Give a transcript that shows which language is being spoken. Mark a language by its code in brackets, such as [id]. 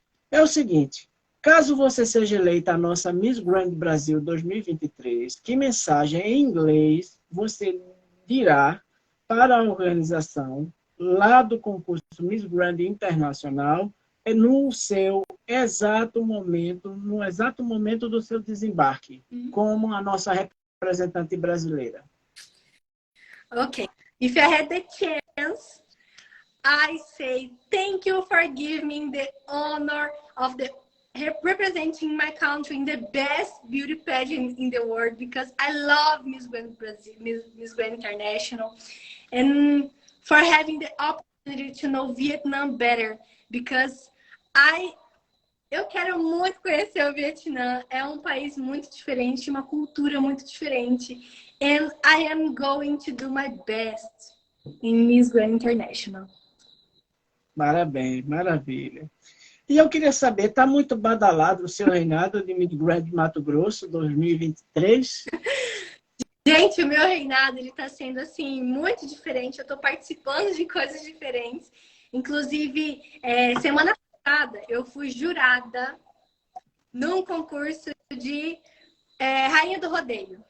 [pt] É o seguinte, caso você seja eleita a nossa Miss Grand Brasil 2023, que mensagem em inglês você dirá para a organização lá do concurso Miss Grand Internacional no seu exato momento, no exato momento do seu desembarque, como a nossa representante brasileira? [en] Okay. If I had the chance, I say thank you for giving me the honor of the representing my country in the best beauty pageant in the world, because I love Miss Grand Brazil, Miss Grand International, and for having the opportunity to know Vietnam better, because [pt] eu quero muito conhecer o Vietnã. É um país muito diferente, uma cultura muito diferente. [en] And I am going to do my best in Miss Grand International. [pt] Parabéns, maravilha. E eu queria saber, está muito badalado o seu reinado de Miss Grand Mato Grosso 2023? Gente, o meu reinado ele está sendo assim muito diferente. Eu estou participando de coisas diferentes. Inclusive, semana passada eu fui jurada num concurso de Rainha do Rodeio.